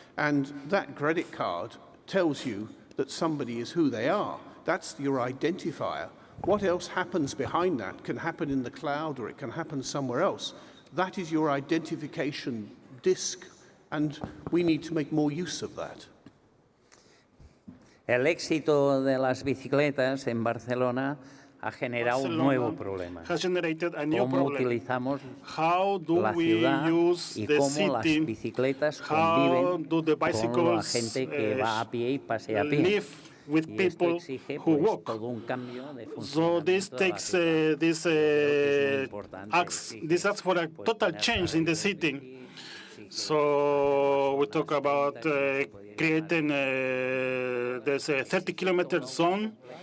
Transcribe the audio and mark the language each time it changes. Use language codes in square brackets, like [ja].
[en] And that credit card tells you that somebody is who they are. That's your identifier. What else happens behind that can happen in the cloud, or it can happen somewhere else. That is your identification disk, and we need to make more use of that. [es] El éxito de las bicicletas en Barcelona ha generado un nuevo problema. ¿Cómo utilizamos la ciudad y cómo las bicicletas conviven con la gente que va a pie y pasea a pie? [en] With people who walk. So this takes this asks for a total change in the city. So we talk about creating this 30-kilometer zone.